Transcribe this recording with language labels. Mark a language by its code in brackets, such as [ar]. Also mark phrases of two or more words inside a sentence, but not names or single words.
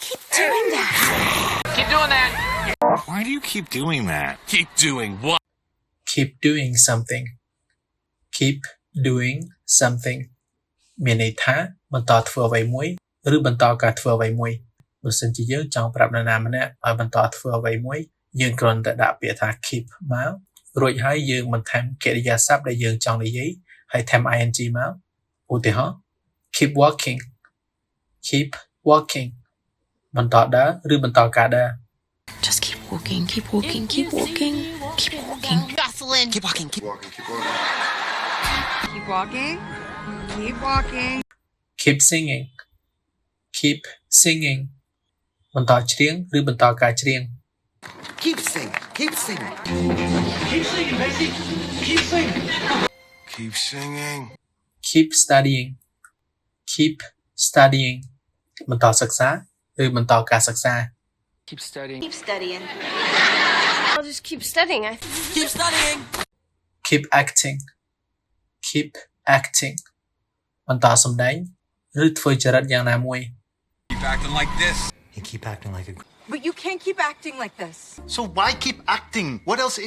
[en] keep doing that? Keep doing that. Why do you keep doing that? Keep doing what? keep doing something keep doing something [km] មានន័យថាបន្តធ្វើអ្វីមួយឬបន្តការធ្វើអ្វីមួយបើសិនជាយើងចង់ប្រាប់នរណាម្នាក់ឲ្យបន្តធ្វើអ្វីមួយយើងគ្រាន់តែដាក់ពាក្យថា keep មករួចហើយយើងបន្ថែមកិរិយាសព្ទដែលយើងចង់និយាយហើយថែម ing មកឧទាហរណ៍ [en] keep walking keep walking [km] បន្តដើរឬបន្តការដើរ [en] Just keep walking, keep walking, keep walking, keep walking. Jocelyn. Keep walking, keep walking, keep walking. Keep walking. Keep walking. keep singing keep singing [km] បន្តច្រៀងឬបន្តការច្រៀង [en] Keep singing, keep singing. Keep singing, Macy. Keep singing. Keep singing. keep studying keep studying [km] បន្តសិក្សាឬបន្តការសិក្សា [en] Keep studying. Keep studying. I'll just keep studying. Keep studying. keep acting keep acting [km] បន្តសម្ដែងឬធ្វើចរិតយ៉ាងណាមួយ [en] Keep acting like this. You keep acting like a... But you can't keep acting like this. So why keep acting? What else is...